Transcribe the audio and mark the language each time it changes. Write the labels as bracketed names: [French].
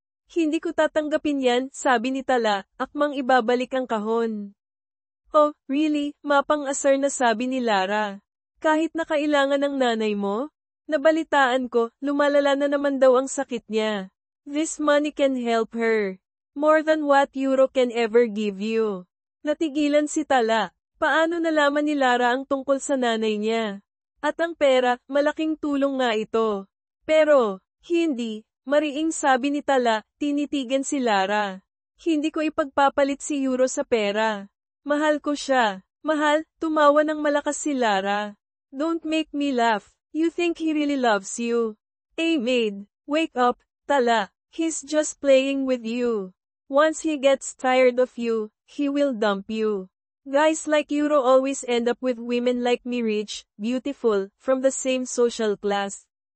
[Filipino] Hindi ko tatanggapin yan, sabi ni Tala, akmang ibabalik ang kahon. [English] Oh, really? [Filipino] Mapang-asar na sabi ni Lara. Kahit na kailangan ng nanay mo? Nabalitaan ko, lumalala na naman daw ang sakit niya. [English] This money can help her. More than what Euro can ever give you. [Filipino] Natigilan si Tala. Paano nalaman ni Lara ang tungkol sa nanay niya? At ang pera, malaking tulong nga ito. Pero, hindi, mariing sabi ni Tala, tinitigan si Lara. Hindi ko ipagpapalit si Euro sa pera. Mahal ko siya. Mahal, tumawa ng malakas si Lara. [English] Don't make me laugh. You think he really loves you. Maid, wake up, Tala. He's just playing with you. Once he gets tired of you, he will dump you. Guys like Euro always end up with women like me, rich, beautiful, from the same social class.